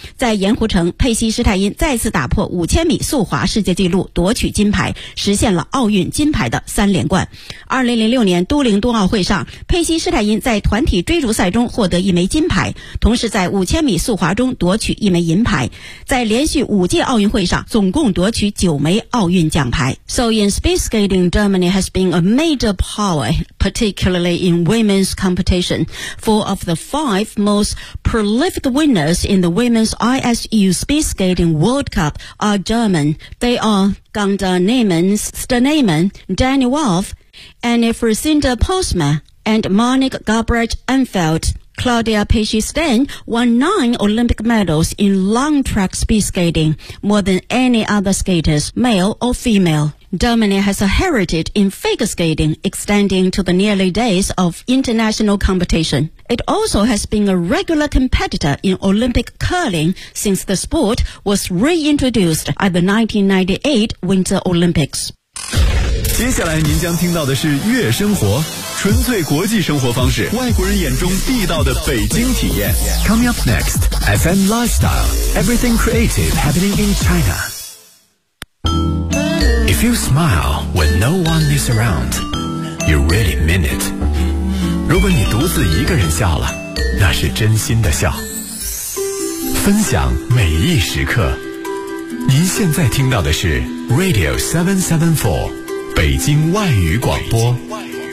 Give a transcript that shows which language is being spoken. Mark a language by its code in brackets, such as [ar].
[zh] 在盐湖城，佩西·施泰因再次打破5000米速滑世界纪录，夺取金牌，实现了奥运金牌的三连冠。 2006年都灵冬奥会上，佩西·施泰因在团体追逐赛中获得一枚金牌，同时在5000米速滑中夺取一枚银牌，在连续五届奥运会上总共夺取9枚奥运奖牌。 [en] So in speed skating, Germany has been a major power, particularly in women's competition. 4 of the 5 most prolific winners in the Women's ISU Speed Skating World Cup are German. They are Gunda Neumann, Sternemann, Danny Wolf, Anne Frisinda Postma, and Monique Gabrecht-Enfeld. Claudia Pechstein won 9 Olympic medals in long track speed skating, more than any other skaters, male or female. Germany has a heritage in figure skating extending to the nearly days of international competition. It also has been a regular competitor in Olympic curling since the sport was reintroduced at the 1998 Winter Olympics. [zh] 接下来您将听到的是月生活，纯粹国际生活方式，外国人眼中地道的北京体验。 [en] Coming up next, FM Lifestyle, everything creative happening in China. If you smile when no one is around, You really mean it. [zh] 如果你独自一个人笑了，那是真心的笑。分享每一时刻。您现在听到的是 Radio 774，北京外语广播。